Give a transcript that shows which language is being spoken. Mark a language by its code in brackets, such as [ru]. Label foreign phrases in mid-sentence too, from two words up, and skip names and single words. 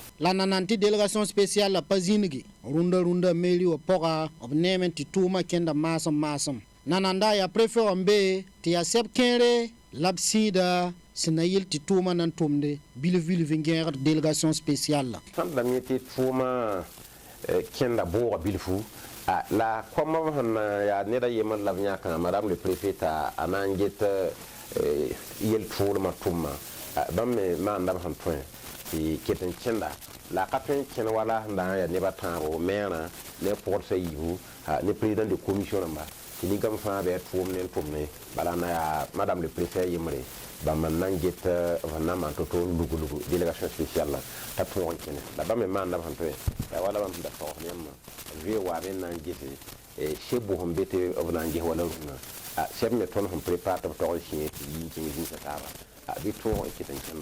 [mos] la nanan tɩ [fr] délégation spécial [mos] la pa zĩnigi rũndã meeri wã pʋga b neeme tɩ tʋʋmã kẽnda maasem nananda yaa préfet wã n be tɩ yaa sɛb kẽere la b sĩida sẽn na yɩl tɩ tʋʋmã nan tʋmde bilf n gẽegd [fr] délégation spécial [mos] la sãn dame ye tɩ tʋʋmã kẽnda bʋʋga bilfu la kõmb sẽn yaa ned a yembr la b yãkã [fr] madame le préfet [mos] t'a a na n get yel tʋʋlmã tʋmma bãmb me maanda b sẽn tõe tɩ ket n kẽnda la ka tõe n kẽn wala sẽn da n yaa nebã tãago meerã ne pʋgdsã yiibu ne [fr] président de commission [mos] rãmba tɩ nin-kãm fãa bɩ a tʋʋm ne n tʋmne bala na yaa [fr] madame le préfet [mos] yembre bãmb n na n get b sẽn na n maan to-to n lugu [fr] délégation spécial [mos] la t'a tõog n kẽne la bãmb me maanda b sẽn tõe yaa wala bãmb sẽn da saoog yãmbã vɩɩ waabe n na n gese sebo sẽn be tɩ b na n ges wala rũnã sɛb me tõnd sẽn prépare tɩ b tog n sẽ tɩ yɩ n kẽng zĩnsã taaba bɩ tõog n ket n kẽnda